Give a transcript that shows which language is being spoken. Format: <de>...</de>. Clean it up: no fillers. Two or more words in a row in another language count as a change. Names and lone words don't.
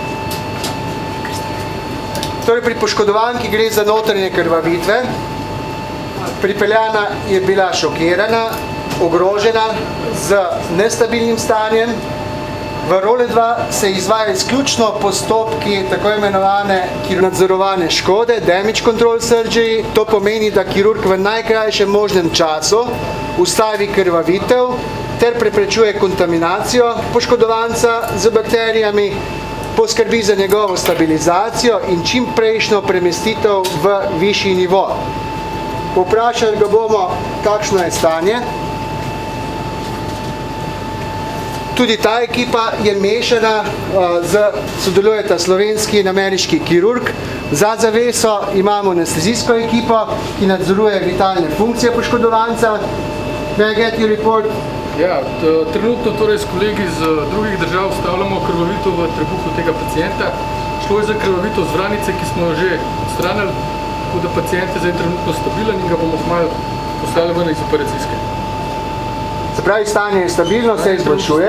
<sl>Torej, pri poškodovanki gre za notranje krvavitve. Pripeljana je bila šokirana, ogrožena z nestabilnim stanjem. V role 2 se izvaja izključno postopki tako imenovane nadzorovane škode,</sl> <en>damage control surgery.</en> <sl>To pomeni, da kirurg v najkrajšem možnem času ustavi krvavitev ter preprečuje kontaminacijo poškodovanca z bakterijami, poskrbi za njegovo stabilizacijo in čim prejšnjo premestitev v višji nivo. Vprašali ga bomo, kakšno je stanje. Tudi ta ekipa je mešana, sodelujeta slovenski in ameriški kirurg. Za zaveso imamo anestezijsko ekipo, ki nadzoruje vitalne funkcije poškodovanca.</sl> <en>May I get your report?</en> <sl>Ja, trenutno torej s kolegi iz drugih držav vstavljamo krvavitev v trebuhu tega pacienta. Šlo je za krvavitev z vranice, ki smo jo že odstranili, tako da pacient je zdaj trenutno stabilen in ga bomo kmalu poslali ven iz operacijske. Se pravi, stanje je stabilno, se izboljšuje.</sl>